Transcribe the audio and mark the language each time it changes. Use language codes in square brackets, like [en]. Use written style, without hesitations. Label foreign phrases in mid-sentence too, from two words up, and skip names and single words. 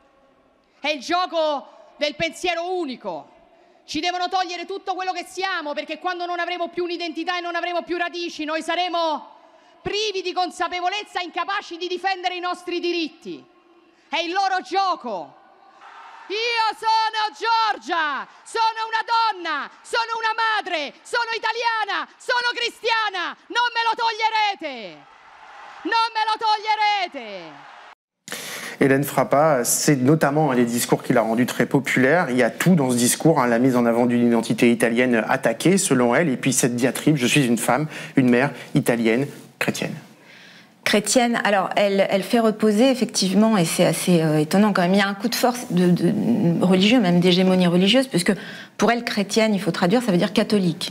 [it] È il gioco del pensiero unico. Ci devono togliere tutto quello che siamo, perché quando non avremo più un'identità e non avremo più radici, noi saremo privi di consapevolezza, incapaci di difendere i nostri diritti. È il loro gioco. Io sono Giorgia, sono una donna, sono una madre, sono italiana, sono cristiana, non me lo toglierete, non me lo toglierete. [fr] Hélène Frappa, c'est notamment un des discours qui l'a rendu très populaire. Il y a tout dans ce discours, hein, la mise en avant d'une identité italienne attaquée, selon elle, et puis cette diatribe, je suis une femme, une mère italienne, chrétienne. Chrétienne, alors elle fait reposer effectivement, et c'est assez étonnant quand même, il y a un coup de force de religieux, même d'hégémonie religieuse, puisque pour elle, chrétienne, il faut traduire, ça veut dire catholique.